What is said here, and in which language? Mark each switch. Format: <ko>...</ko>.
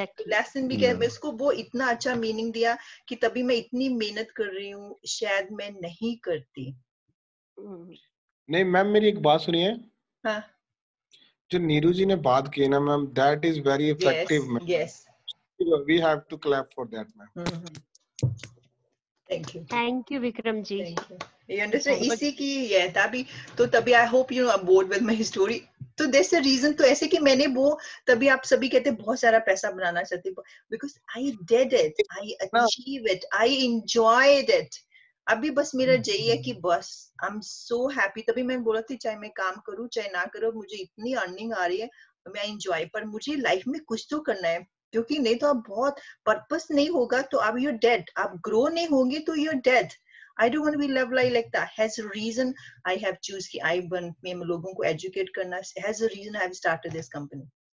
<hi>Lesson भी क्या, मैं उसको वो इतना अच्छा मीनिंग दिया कि तभी मैं इतनी मेहनत कर रही हूँ, शायद मैं नहीं करती। नहीं मैम, मेरी एक बात सुनिए। हाँ, जो नीरू जी ने बात की ना ma'am,</hi> <en>that is very effective</en> <hi>ma'am.</hi> <en>Yes, we have to clap for that ma'am. Thank you Vikram ji. You understand?</en> <hi>इसी की ये तभी तो तभी</hi> <en>I hope you are bored with my story.</en> <hi>तो दैट्स द रीजन, तो ऐसे कि मैंने वो तभी आप सभी कहते बहुत सारा पैसा बनाना चाहते,</hi> <en>Because I did it, I achieve it, I enjoyed it.</en> <hi>अभी बस मेरा यही है कि बस</hi> <en>I am so happy.</en> <hi>तभी मैं बोला थी चाहे मैं काम करूं चाहे ना करूं, मुझे इतनी अर्निंग आ रही है, मैं एंजॉय, पर मुझे लाइफ में कुछ तो करना है, क्योंकि नहीं तो आप बहुत पर्पस नहीं होगा तो आप</hi> <en>you're dead,</en> <hi>आप ग्रो नहीं होंगे तो your dead.</hi> <en>I don't want to be loved like that. Has a reason I have choose कि I</en> <hi>बन मैं लोगों को</hi> <en>educate करना, has a reason I have started this company.</en>